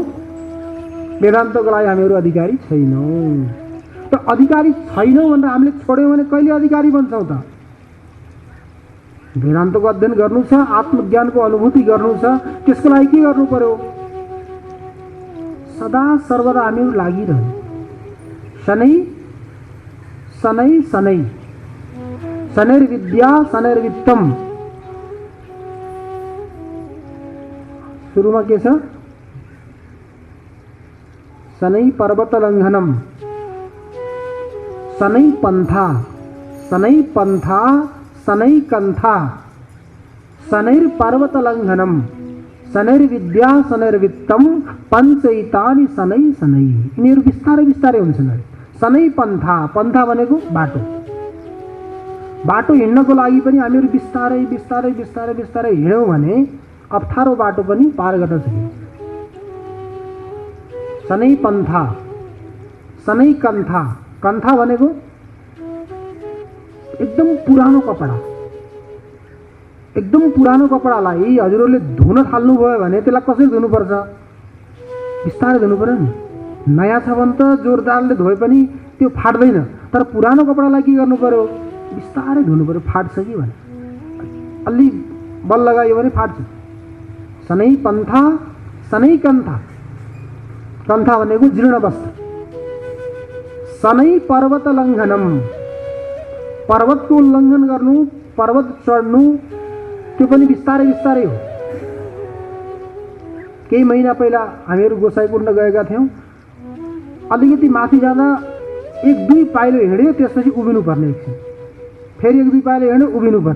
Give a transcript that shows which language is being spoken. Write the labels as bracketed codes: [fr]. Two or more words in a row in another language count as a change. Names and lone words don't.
[ne] वेदान्तको लागि हामीहरू अधिकारी छैनौँ। त अधिकारी छैनौँ भनेर हामीले छोड्यौँ भने कहिले अधिकारी बन्छौँ त? वेदान्तको अध्ययन गर्नु छ, आत्मज्ञानको अनुभूति गर्नु छ, त्यसको लागि के गर्नु पर्यो? सदा सर्वदा हामीहरू लागिरहनु। [sa] शनै शनै शनै, शनैर्विद्या शनैर्वित्तम। [ne] सुरुमा के छ? [sa] शनै पर्वत लङ्घनम, शनै पन्था, शनै पन्था, शनै कन्था, शनैर्पर्वत लङ्घनम, शनैर्विद्या शनैर्वित्तम, पञ्चैतानि शनै शनै। [ne] यिनीहरू बिस्तारै बिस्तारै हुन्छन्। [sa] शनै पन्था, [ne] पन्था भनेको बाटो। बाटो हिँड्नको लागि पनि हामीहरू बिस्तारै बिस्तारै बिस्तारै बिस्तारै हिँड्यौँ भने अप्ठ्यारो बाटो पनि पार गर्न सकिन्छ। [sa] शनै पन्था, शनै कन्था। [ne] कन्था भनेको एकदम पुरानो कपडा। एकदम पुरानो कपडालाई हजुरहरूले धुन थाल्नुभयो भने त्यसलाई कसरी धुनुपर्छ? बिस्तारै धुनु पर्यो नि। नयाँ छ भने त जोरदारले धोए पनि त्यो फाट्दैन, तर पुरानो कपडालाई के गर्नु पर्यो? बिस्तारै धुनु पर्यो। फाट्छ कि भने अलि बल लगायो भने फाट्छ। [sa] शनै पन्था, शनै कन्था। [ne] कन्था भनेको जीर्ण वस्त्र। [sa] शनै पर्वत लङ्घनम, [ne] पर्वतको उल्लङ्घन गर्नु, पर्वत चढ्नु, त्यो पनि बिस्तारै बिस्तारै हो। केही महिना पहिला हामीहरू गोसाइकुण्ड गएका थियौँ। अलिकति माथि जाँदा 1-2 पाइलो हिँड्यो, त्यसपछि उभिनु पर्ने, एकछिन फेरि 1-2 पाइलो हिँड्यो, उभिनु पर्ने।